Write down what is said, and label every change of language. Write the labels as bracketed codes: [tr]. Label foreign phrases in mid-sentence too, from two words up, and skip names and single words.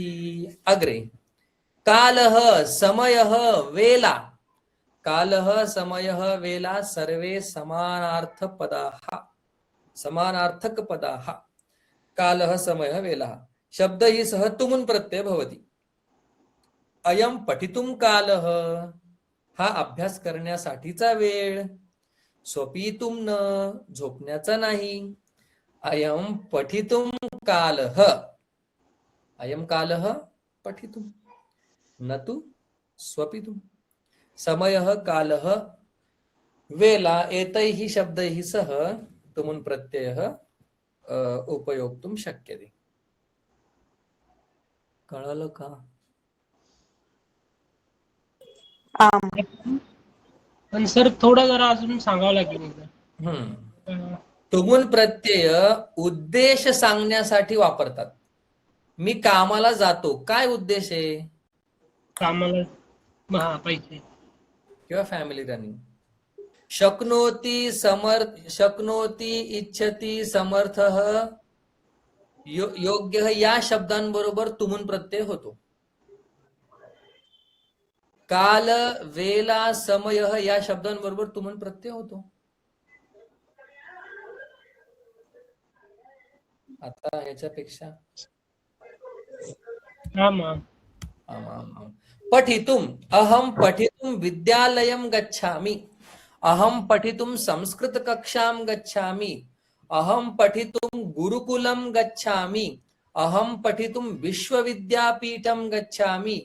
[sa] अग्रे कालः, समयः, वेला. कालः, समयः, वेला सर्वे समानार्थपदाः, समानार्थकपदाः. कालः, समयः, वेला शब्दैः सह तुमुन् प्रत्यय भवति. अयं पठितुं कालः, [mr] हा अभ्यास करण्यासाठीचा वेळ. [sa] स्वपितुं न, [mr] झोपण्याचा नाही. [sa] अयं पठितुं कालः, अयं कालः पठितुं, न तु स्वपितुं. समयः, कालः, वेला एतैः शब्दैः सह तुमुन् प्रत्ययः उपयोक्तुं शक्यते. [mr] कळलं का? पण सर थोडं जरा अजून सांगावं लागेल. तुमुन् प्रत्यय उद्देश सांगण्यासाठी वापरतात. मी कामाला जातो, काय उद्देश आहे? कामाला पैसे [en] किंवा family running. [sa] शक्नोति, शक्नोति, इच्छति, समर्थः, योग्यः [mr] या शब्दांबरोबर तुमुन् प्रत्यय होतो. [sa] काल, वेला, समयः [mr] या शब्दांबरोबर तुमुन् प्रत्यय होतो. आता ह्याच्यापेक्षा [sa] पठितुम्, अहं पठितुं विद्यालयं गच्छामि. अहं पठितुं संस्कृतकक्षां गच्छामि. अहं पठितुं गुरुकुलं गच्छामि. अहं पठितुं विश्वविद्यापीठं गच्छामि.